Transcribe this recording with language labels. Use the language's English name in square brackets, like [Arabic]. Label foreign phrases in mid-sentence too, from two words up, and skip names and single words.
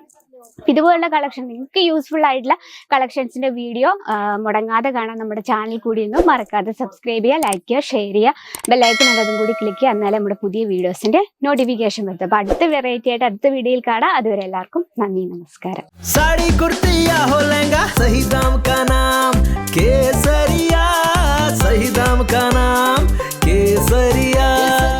[Malayalam] ഇതുപോലുള്ള കളക്ഷൻ നിങ്ങൾക്ക് യൂസ്ഫുൾ ആയിട്ടുള്ള കളക്ഷൻസിന്റെ വീഡിയോ മുടങ്ങാതെ കാണാൻ നമ്മുടെ ചാനൽ കൂടി ഒന്നും മറക്കാതെ സബ്സ്ക്രൈബ് ചെയ്യുക, ലൈക്ക് ചെയ്യുക, ഷെയർ ചെയ്യുക, [English] bell icon [Malayalam] അതും കൂടി ക്ലിക്ക് ചെയ്യുക. എന്നാലും നമ്മുടെ പുതിയ വീഡിയോസിന്റെ നോട്ടിഫിക്കേഷൻ വരുത്തുക. അപ്പൊ അടുത്ത വെറൈറ്റി ആയിട്ട് അടുത്ത വീഡിയോയിൽ കാണാം. അതുവരെ എല്ലാവർക്കും നന്ദി, നമസ്കാരം. [Hindi] साड़ी कुर्ती या हो लहंगा, सही दाम का नाम केसरिया, सही दाम का नाम केसरिया.